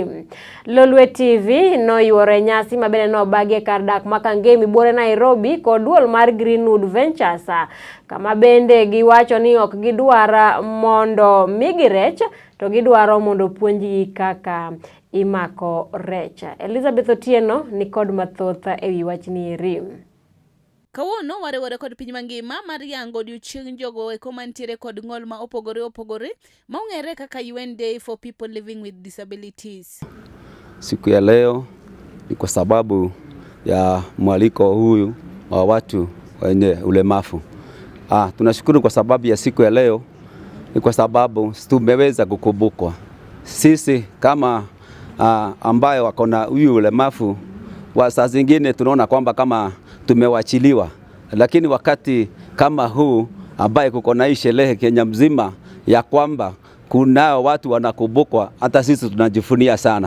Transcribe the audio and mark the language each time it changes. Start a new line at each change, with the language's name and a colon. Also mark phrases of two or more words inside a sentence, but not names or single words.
Luo (Kenya and Tanzania): Lolwe Tv noyuore nyasi ma bende nobagie kar dak makangemi buore Nairobi kod duol mar Greenwood Ventures, kama bende giwacho ni ok gidwar mondo migi rech, to gidwaro mondo puonjgi kaka imako rech. Elizabeth Otieno ni kod mathoth ewi wachni eri. Kawuono wariwore kod piny mangima mar yango odiochieng jogo eko mantiere kod ng'ol ma opogore ma ong'ere kaka UN Day for People Living with Disabilities.
Swahili: Siku ya leo ni kwa sababu ya mwaliko huyu wa watu wenye ulemavu. Tunashukuru kwa sababu ya siku ya leo, ni kwa sababu tumeweza kukumbukwa. Sisi kama ambayo wako na huyu ulemavu, wa saa zingine tunaona kwamba kama tumewachiliwa, lakini wakati kama huu ambaye kuko na sherehe Kenya mzima ya kwamba kuna watu wanakumbukwa, hata sisi tunajifunia sana.